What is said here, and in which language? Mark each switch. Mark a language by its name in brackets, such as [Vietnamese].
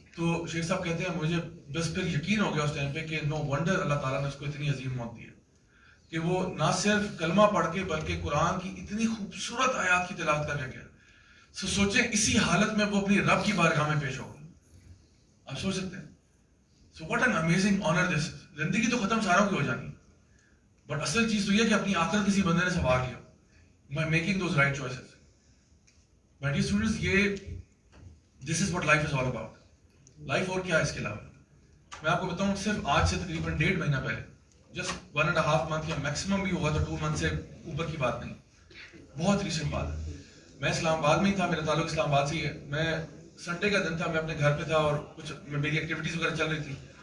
[Urdu] تو شیخ صاحب کہتے ہیں مجھے بس پھر یقین ہو گیا اس ٹائم پہ کہ [English] no wonder [Urdu] اللہ تعالیٰ نے اس کو اتنی عظیم موت دی ہے کہ وہ نہ صرف کلمہ پڑھ کے بلکہ قرآن کی اتنی خوبصورت آیات کی تلاوت کر کے گیا. سوچیں اسی حالت میں وہ اپنی رب کی بارگاہ میں پیش ہو گیا. آپ سوچ سکتے ہیں. [English] So what an amazing honour this. [Urdu] زندگی تو ختم ساروں کی ہو جانی بٹ اصل چیز تو یہ کہ اپنی آخرت کسی بندے نے سنوار لیا [English] by making those right choices. My dear students, this is what life is all about. [Urdu] Life اور کیا ہے اس کے علاوہ. میں آپ کو بتاؤں صرف آج سے تقریباً 1.5 مہینہ پہلے جسٹ 1.5 month یا میکسیمم بھی ہوگا تو 2 month سے اوپر کی بات نہیں, بہت ریسنٹ بات ہے. میں اسلام آباد میں ہی تھا, میرا تعلق اسلام آباد سے ہی ہے. میں سنڈے کا دن تھا, میں اپنے گھر پہ تھا اور کچھ میری ایکٹیویٹیز وغیرہ چل رہی تھی.